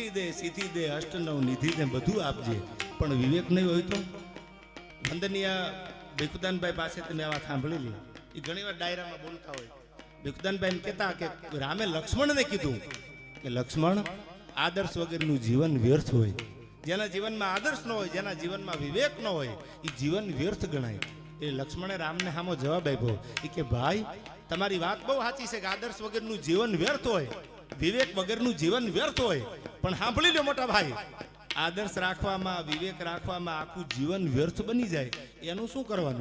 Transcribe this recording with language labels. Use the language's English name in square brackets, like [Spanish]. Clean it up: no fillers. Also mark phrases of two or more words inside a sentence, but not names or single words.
[Gujarati] દે સીધી દે અષ્ટનવ નિધિ ને બધુ આપજે પણ વિવેક નહીં હોય તો વંદનીય ભિખુદાન ભાઈ પાસે તમે આ બાત સાંભળેલી ઈ ઘણી વાર ડાયરામાં બોલતા હોય ભિખુદાન ભાઈ કહતા કે રામે લક્ષ્મણ ને કીધું કે લક્ષ્મણ આદર્શ વગરનું જીવન વ્યર્થ હોય. જેના જીવનમાં આદર્શ ન હોય, જેના જીવનમાં વિવેક ન હોય, એ જીવન વ્યર્થ ગણાય. એ લક્ષ્મણે રામને સામો જવાબ આપ્યો કે ભાઈ તમારી વાત બહુ સાચી છે કે આદર્શ વગરનું જીવન વ્યર્થ હોય, વિવેક વગરનું જીવન વ્યર્થ હોય, પણ સાંભળી લો મોટા ભાઈ, આદર્શ રાખવામાં, વિવેક રાખવામાં આખું જીવન વ્યર્થ બની જાય, એનું શું કરવાનું?